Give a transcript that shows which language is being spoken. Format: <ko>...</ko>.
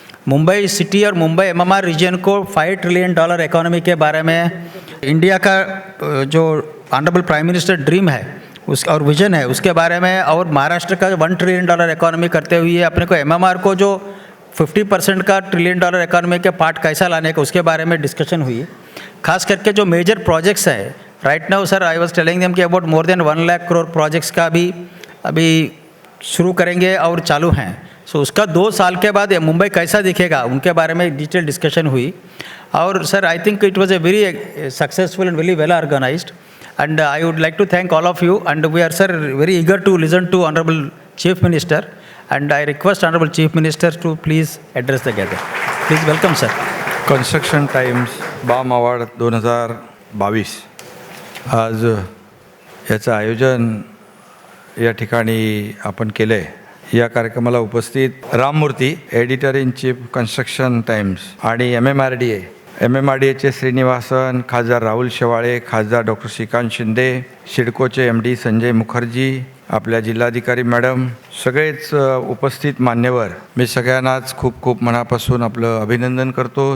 <hi>Mumbai city और Mumbai MMR reason को $5 trillion economy के बारे में इंडिया का जो ऑनरेबल प्राइम मिनिस्टर ड्रीम है उस और विजन है उसके बारे में, और महाराष्ट्र का $1 ट्रिलियन इकोनॉमी करते हुए अपने को एमएमआर को जो 50% का $1 ट्रिलियन इकोनॉमी के पार्ट कैसा लाने का उसके बारे में डिस्कशन हुई। खास करके जो मेजर प्रोजेक्ट्स हैं</hi> <en>right now sir I was telling them</en> <hi>कि</hi> <en>about more than</en> <hi>1 lakh crore projects का भी अभी शुरू करेंगे और चालू हैं। सो उसका 2 साल के बाद मुंबई कैसा दिखेगा उनके बारे में डिटेल डिस्कशन हुई।</hi> <en>और sir I think it was a very successful and very well organised, and I would like to thank all of you, and we are sir very eager to listen to Honorable Chief Minister, and I request Honorable Chief Minister to please address the gathering. Please welcome sir.</en> <mr>Construction times balm award 2022 आज याचं आयोजन या ठिकाणी आपण केलं आहे। या कार्यक्रमाला उपस्थित Ramamurthy editor in chief construction times आणि MMRDAचे श्रीनिवासन, खासदार राहुल शेवाळे, खासदार डॉक्टर श्रीकांत शिंदे, सिडकोचे MD संजय मुखर्जी, आपल्या जिल्हाधिकारी मॅडम, सगळेच उपस्थित मान्यवर, मी सगळ्यांनाच खूप खूप मनापासून आपलं अभिनंदन करतो।</mr>